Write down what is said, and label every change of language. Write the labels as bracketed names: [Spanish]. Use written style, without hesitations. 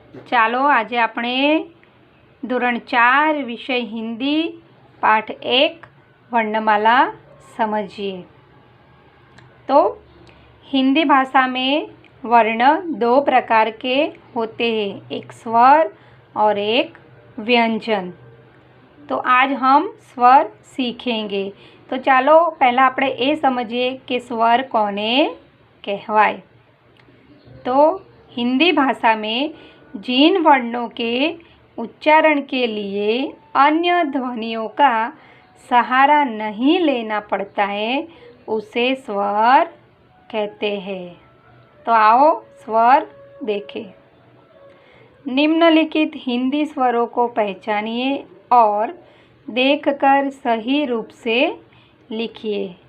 [Gujarati] ચાલો આજે આપણે ધોરણ 4 વિષય [Hindi] हिंदी पाठ 1 वर्णमाला समझिए। तो हिंदी भाषा में वर्ण दो प्रकार के होते हैं, एक स्वर और एक व्यंजन। तो आज हम स्वर सीखेंगे। [Gujarati] तो ચાલો પહેલાં આપણે એ સમજીએ કે स्वर કોને कहवाय। [Hindi] तो हिंदी भाषा में जिन वर्णों के उच्चारण के लिए अन्य ध्वनियों का सहारा नहीं लेना पड़ता है उसे स्वर कहते हैं। तो आओ स्वर देखें। निम्नलिखित हिंदी स्वरों को पहचानिए और देखकर सही रूप से लिखिए।